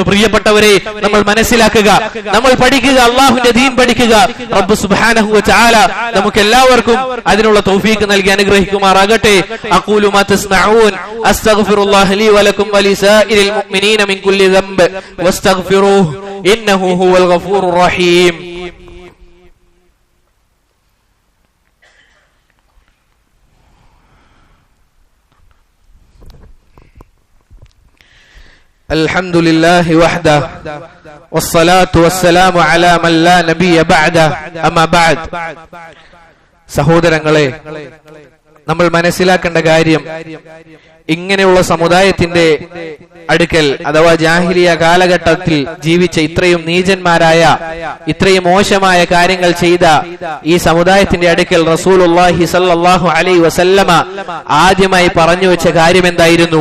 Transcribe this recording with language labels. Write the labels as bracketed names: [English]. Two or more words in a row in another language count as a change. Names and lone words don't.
[Malayalam] പ്രിയപ്പെട്ടവരെ, നമ്മൾ മനസ്സിലാക്കുക, നമ്മൾ പഠിക്കുക, അള്ളാഹുവിന്റെ ദീൻ പഠിക്കുക. റബ്ബ് [Arabic] سبحانه وتعالى [Malayalam] നമുക്ക് എല്ലാവർക്കും അതിനുള്ള തൗഫീഖ് നൽകി അനുഗ്രഹിക്കുമാറാകട്ടെ. [Arabic] أقول ما تسمعون أستغفر الله لي ولكم ولسائر المؤمنين من كل ذنب واستغفروه إنه هو الغفور الرحيم. الحمد لله وحده والصلاة والسلام على من لا نبي بعده أما بعد. [Malayalam] സഹോദരങ്ങളെ, നമ്മൾ മനസ്സിലാക്കേണ്ട കാര്യം, ഇങ്ങനെയുള്ള സമുദായത്തിന്റെ അടുക്കൽ അഥവാ ജാഹിലിയ കാലഘട്ടത്തിൽ ജീവിച്ച ഇത്രയും നീചന്മാരായ ഇത്രയും മോശമായ കാര്യങ്ങൾ ചെയ്ത ഈ സമുദായത്തിന്റെ അടുക്കൽ [Arabic] رسول الله صلى الله عليه وسلم [Malayalam] ആദ്യമായി പറഞ്ഞു വെച്ച കാര്യം എന്തായിരുന്നു?